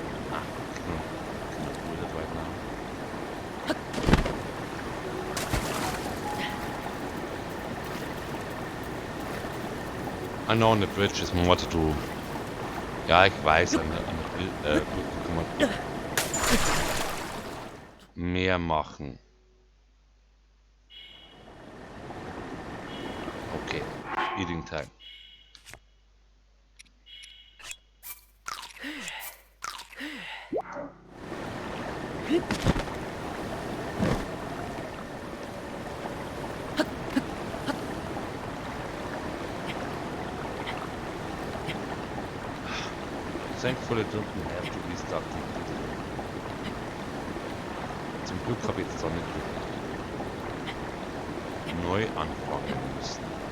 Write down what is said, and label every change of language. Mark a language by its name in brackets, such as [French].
[English] Ah, cannot do that right now. I know on the bridge is more to do. [German] Ja, ich weiß, an der Brücke kann man mehr machen. Okay, [English] eating time. Thankfully don't have to restart the video. [German] Zum Glück habe ich jetzt auch nicht neu anfangen müssen.